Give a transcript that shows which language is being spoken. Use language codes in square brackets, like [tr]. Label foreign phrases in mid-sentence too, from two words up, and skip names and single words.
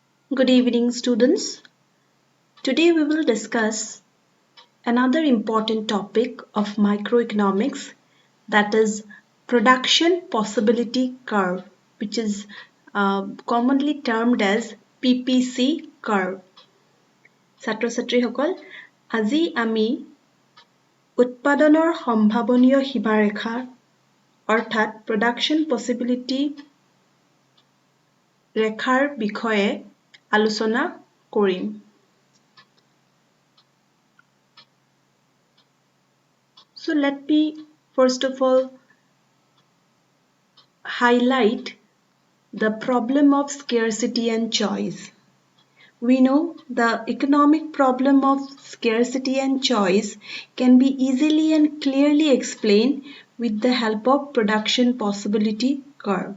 [en] Good evening, students. Today we will discuss another important topic of microeconomics, that is production possibility curve, which is commonly termed as PPC curve. [as] ছাত্ৰ-ছাত্ৰীসকল, আজি আমি উৎপাদনৰ সম্ভাৱনীয় সীমাৰেখা অৰ্থাৎ [en] production possibility [as] ৰেখাৰ বিষয়ে আলোচনা কৰিম। [en] So let me first of all highlight the problem of scarcity and choice. We know the economic problem of scarcity and choice can be easily and clearly explained with the help of production possibility curve.